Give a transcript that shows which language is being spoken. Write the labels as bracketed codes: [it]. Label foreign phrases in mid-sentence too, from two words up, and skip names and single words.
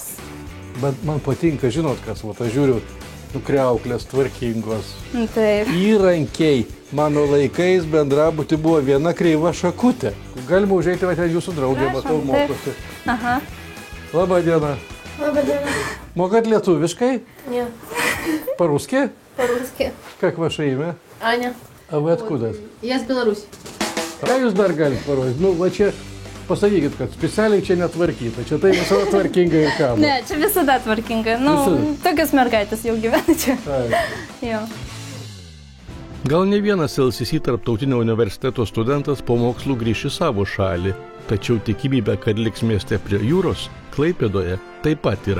[lt] Bet man patinka, žinot kas, aš žiūriu, kriauklės tvarkingos. Taip. Įrankiai. Mano laikais bendrabuty buvo viena kreiva šakutė. Galima užeiti, ten jūsų draugė, matau, mokosi. Aha. Labą dieną. Labą dieną. Mokat lietuviškai? [ru] Не. По-русски? По-русски. Как ваше имя? Аня. А вы откуда? Я с Беларуси. [lt] Ką jūs dar galite parodyti? Va čia pasakykit, kad specialiai čia netvarkyta. Čia tai visada tvarkinga ir ką? Ne, čia visada tvarkinga. Tokios mergaitės jau gyvena čia. Jo. Gal ne vienas LCC tarptautinio universiteto studentas po mokslų grįš į savo šalį, tačiau tikimybė, kad liks mieste prie jūros, Klaipėdoje, taip pat yra.